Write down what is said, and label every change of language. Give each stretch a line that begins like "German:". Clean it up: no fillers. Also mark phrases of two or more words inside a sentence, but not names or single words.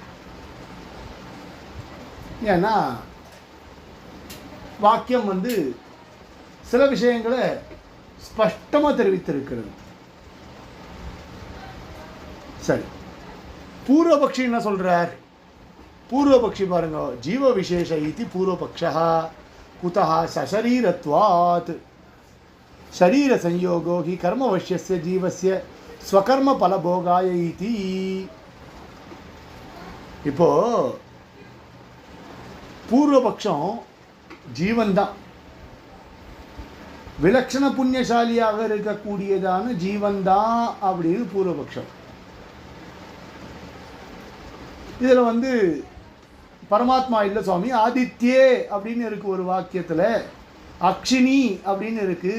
Tamil: ஏன்னா வாக்கியம் சில விஷயங்களை ஸ்பஷ்டமாக தெரிவித்திருக்கிறது. சரி, பூர்வபக்ஷி என்ன சொல்கிறார்? பூர்வபக்ஷி பாருங்க,
Sanskrit: जीव विशेष इति पूर्वपक्षः कुतः शरीरत्वात् शरीर संयोगो हि कर्मवश्यस्य जीवस्य स्वकर्म फलभोगाय इति.
Tamil: இப்போ பூர்வபக்ஷம் ஜீவன் தான், விலட்சண புண்ணியசாலியாக இருக்கக்கூடியதான ஜீவன் தான் அப்படின்னு பூர்வபக்ஷம். இதில் பரமாத்மா இல்லை சுவாமி, ஆதித்யே அப்படின்னு இருக்கு ஒரு வாக்கியத்தில், அக்ஷினி அப்படின்னு இருக்கு.